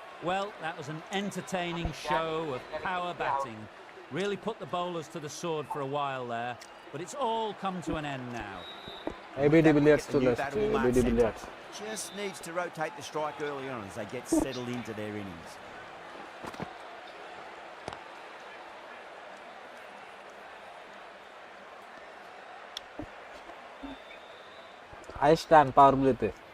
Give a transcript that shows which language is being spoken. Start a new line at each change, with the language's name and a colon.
English: Well, that was an entertaining show of power batting. Really put the bowlers to the sword for a while there, but it's all come to an end now.
Bangla: AB de Villiers চলে আসছে, AB de Villiers.
English: Just needs to rotate the strike early on as they get settled into their innings.
Bangla: Highest run পাওয়ার প্লেতে।